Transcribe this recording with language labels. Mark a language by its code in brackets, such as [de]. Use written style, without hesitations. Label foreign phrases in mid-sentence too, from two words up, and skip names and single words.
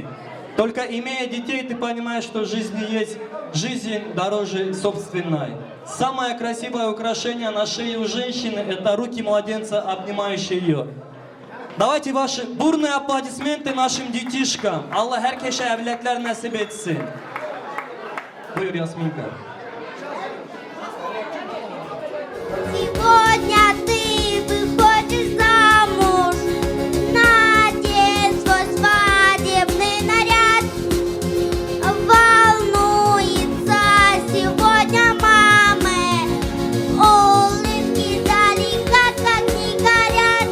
[ru] Только имея детей, ты понимаешь, что в жизни есть жизнь дороже собственной. Самое красивое украшение на шее у женщины — это руки младенца, обнимающие ее. Давайте ваши бурные аплодисменты нашим детишкам. [tr] Аллах herkese evlatlar nasip etsin. Buyur Ясминка. [ru] Сегодня ты выходишь замуж, надень свой свадебный наряд. Волнуется сегодня мамы, улыбки далеко как не горят.